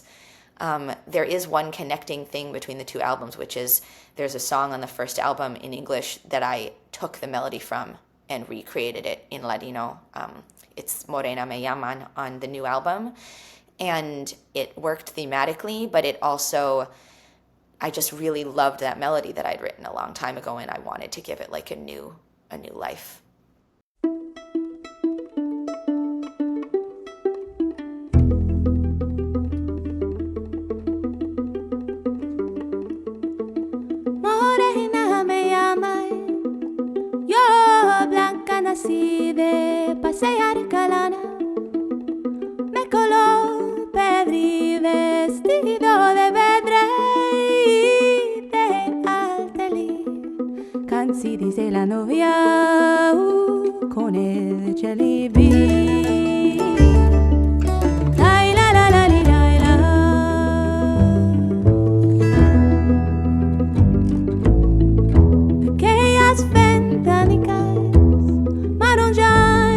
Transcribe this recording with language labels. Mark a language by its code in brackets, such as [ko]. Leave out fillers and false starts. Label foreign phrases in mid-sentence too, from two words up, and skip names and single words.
[en] There is one connecting thing between the two albums, which is there's a song on the first album in English that I took the melody from and recreated it in Ladino. It's Morena Me Yaman on the new album. And it worked thematically, but it also, I just really loved that melody that I'd written a long time ago, and I wanted to give it like a new life. [lad] Morena me llaman, yo blanca nací de pasear calana, me coló pedri vestido de vedre. Si dice la novia con el celibi. Ay, la la la li, la la. Aquellas ventanicas marronjas